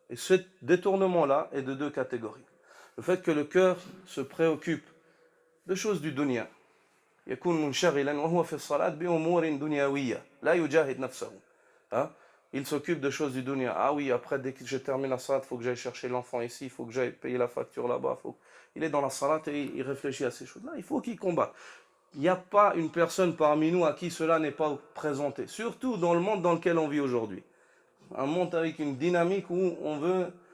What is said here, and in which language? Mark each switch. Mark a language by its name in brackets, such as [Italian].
[French] Et ce détournement-là est de deux catégories. Le fait que le cœur se préoccupe de choses du dunya. [Arabic] يكون منشغلا وهو في الصلاة بأمور دنيوية لا يجاهد نفسه. [French] Il s'occupe de choses du dunya. Ah oui, après, dès que je termine la salat, il faut que j'aille chercher l'enfant ici, il faut que j'aille payer la facture là-bas. Il est dans la salat et il réfléchit à ces choses-là. Il faut qu'il combatte. Il n'y a pas une personne parmi nous à qui cela n'est pas présenté. Surtout dans le monde dans lequel on vit aujourd'hui. Un monde avec une dynamique où on veut